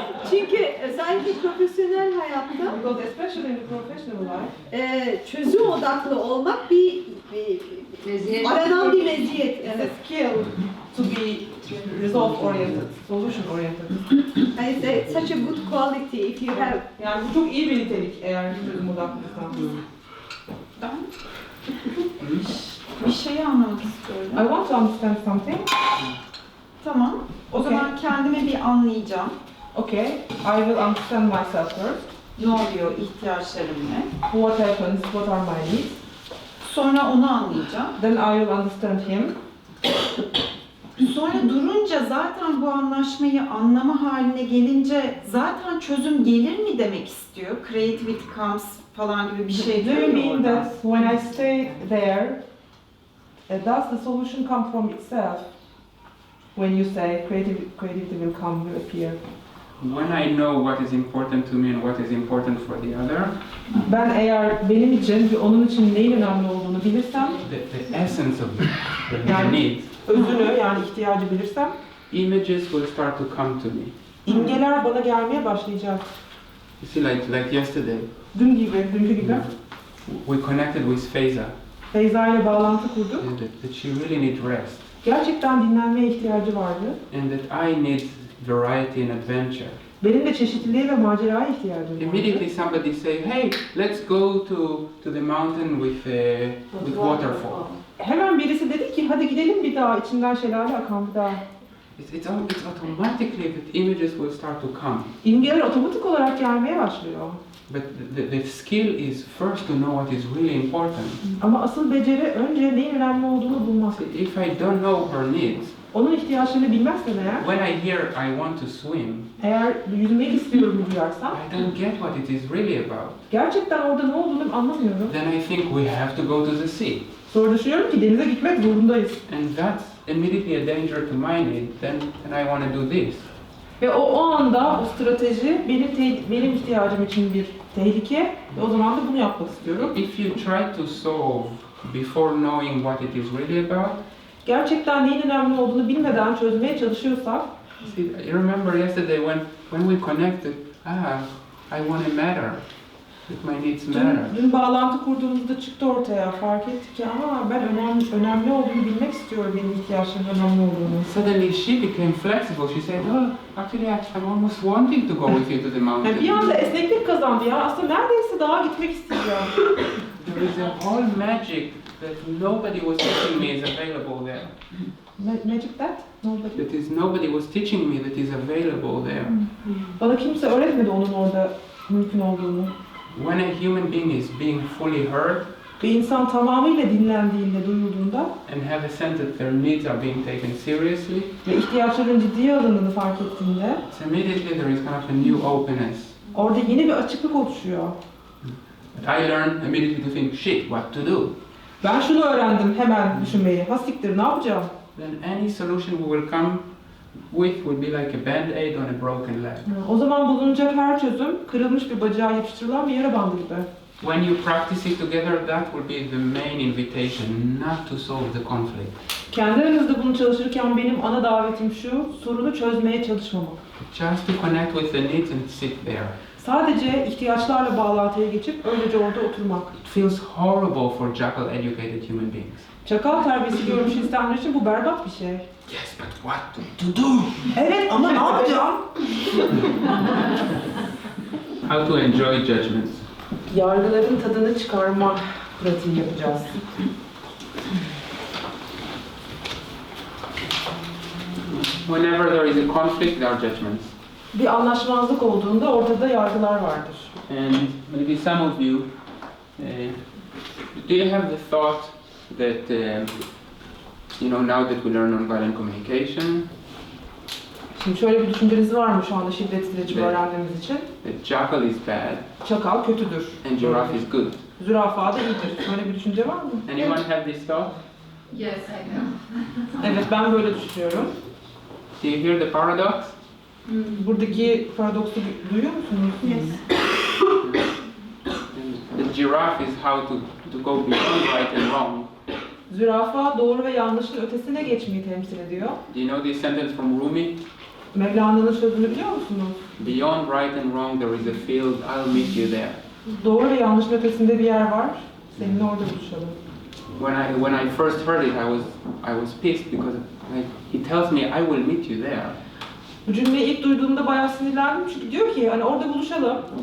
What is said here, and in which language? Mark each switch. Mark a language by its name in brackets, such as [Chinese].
[Turkish] Çünkü özellikle profesyonel hayatta [English] Because especially in the professional life, [Turkish] çözüm odaklı olmak bir aranan bir meziyet. [English] it's a skill to be result oriented, solution oriented. And it's such a good quality if you have. [Turkish] Yani bu çok iyi bir nitelik eğer çözüm odaklıysan. Ben bir şeyi anlamak istiyorum. [English] I want to understand something. [Turkish] Tamam. O [English] Okay. [Turkish] zaman kendimi bir anlayacağım. [English] Okay, I will understand myself first. [Turkish] Ne oluyor, ihtiyaçlarım ne? [English] What happens, what are my needs. [Turkish] Sonra onu anlayacağım. [English] Then I will understand him. [Turkish] Sonra durunca zaten bu anlaşmayı anlama haline gelince zaten çözüm gelir mi demek istiyor. [English] Creativity comes [Turkish] falan gibi bir şey [English] Do you [Turkish] diyor [English] mean [Turkish] orada. [English] that when I stay there, does the solution come from itself? When you say creativity will come, will appear. When I know what is important to me and what is important for the other, [Turkish] Ben eğer benim için ve onun için neyin önemli olduğunu bilirsem, [English] the essence of the need, [Turkish] özünü yani ihtiyacı bilirsem, [English] images will start to come to me. [Turkish] imgeler bana gelmeye başlayacak. [English] You see, like yesterday, [Turkish] Dünkü gibi. [English] we connected with Faiza, [Turkish] Feyza ile bağlantı kurduk. [English] that she really needs rest, [Turkish] Gerçekten dinlenmeye ihtiyacı vardı. [English] and that I need variety and adventure. [Turkish] Benim de çeşitliliğe ve maceraya ihtiyacım vardı. [English] Immediately somebody say, hey, let's go to the mountain with waterfall. [Turkish] Hemen birisi dedi ki hadi gidelim bir dağ, içinden şelale akan bir dağ. [English] It's automatically that images will start to come. [Turkish] İmgeler otomatik olarak gelmeye başlıyor. [English] But the skill is first to know what is really important. [Turkish] Ama asıl beceri önce neyin önemli olduğunu bulmak. [English] If I don't know her needs, [Turkish] Onun ihtiyaçlarını bilmezsem eğer, [English] when I hear I want to swim, [Turkish] eğer yüzmek istiyorum duyarsam, [English] I don't get what it is really about. [Turkish] gerçekten orada ne olduğunu anlamıyorum. [English] Then I think we have to go to the sea. [Turkish] Sonra düşünüyorum ki denize gitmek zorundayız. [English] And that's immediately a danger to my need. Then I want to do this. [Turkish] Ve o anda o strateji benim ihtiyacım için bir tehlike ve o zaman da bunu yapmak istiyorum. [English] If you try to solve before knowing what it is really about, [Turkish] Gerçekten neyin önemli olduğunu bilmeden çözmeye çalışıyorsak, [English] see, I remember yesterday when we connected, I want to matter. That my needs matter. [Turkish] dün bağlantı kurduğumuzda çıktı ortaya, fark ettik ki ben önemli olduğunu bilmek istiyorum, benim ihtiyaçlarımın önemli olduğunu. [English] Suddenly she became flexible. She said, actually I'm almost wanting to go with you to the mountain. [Turkish] Yani bir anda esneklik kazandı ya, aslında neredeyse dağa gitmek isteyeceğim. [English] There is a whole magic that nobody was teaching me is available there. Magic that? Nobody was teaching me that is available there. [Turkish] Bana kimse öğretmedi onun orada mümkün olduğunu. [English] When a human being is being fully heard [Turkish] Bir insan tamamıyla dinlendiğinde, duyulduğunda [English] and have a sense that their needs are being taken seriously, [Turkish] ve ihtiyaçların ciddiye alındığını fark ettiğinde [English] so immediately there is kind of a new openness. [Turkish] orada yeni bir açıklık oluşuyor. [English] But I learned immediately to think, shit, what to do? [Turkish] Ben şunu öğrendim hemen düşünmeyi. Ha siktir, ne yapacağım? [English] Then any solution we will come with would be like a band-aid on a broken leg. [Turkish] O zaman bulunacak her çözüm kırılmış bir bacağa yapıştırılan bir yara bandı gibi. [English] When you practice it together, that will be the main invitation, not to solve the conflict. [Turkish] Kendi aranızda bunu çalışırken benim ana davetim şu, sorunu çözmeye çalışmamak. [English] Just to connect with the needs and sit there. [Turkish] Sadece ihtiyaçlarla bağlantıya geçip öylece orada oturmak. [English] It feels horrible for jackal educated human beings. [Turkish] Çakal terbiyesi görmüş insanlar için bu berbat bir şey. [English] Yes, but what to do? [Turkish] Evet ama ne yapacağım? [English] How to enjoy judgments. [Turkish] Yargıların tadını çıkarma pratiği yapacağız. [English] Whenever there is a conflict, there are judgments. [Turkish] Bir anlaşmazlık olduğunda ortada yargılar vardır. [English] And maybe some of you, do you have the thought that, now that we learn nonviolent communication, [Turkish] Şimdi şöyle bir düşünceniz var mı şu anda şiddet iletişimi Evet. öğrendiğimiz için? [English] that jackal is bad [Turkish] Çakal kötüdür. [English] and giraffe is good? [Turkish] Zürafa da iyidir. Böyle bir düşünce var mı? [English] Anyone have this thought? Yes, I know. [Turkish] Evet, ben böyle düşünüyorum. [English] Do you hear the paradox? [Turkish] Buradaki paradoksu duyuyor musunuz? [English] Yes. The giraffe is how to go beyond right and wrong. [Turkish] Zürafa doğru ve yanlışın ötesine geçmeyi temsil ediyor. [English] Do you know this sentence from Rumi? [Turkish] Mevlana'nın sözünü biliyor musunuz? [English] Beyond right and wrong there is a field, I'll meet you there. [Turkish] Doğru ve yanlışın ötesinde bir yer var. Seninle orada buluşalım. [English] When I first heard it, I was pissed because he tells me I will meet you there. [Turkish] Bu cümleyi ilk duyduğumda bayağı sinirlendim çünkü diyor ki hani orada buluşalım.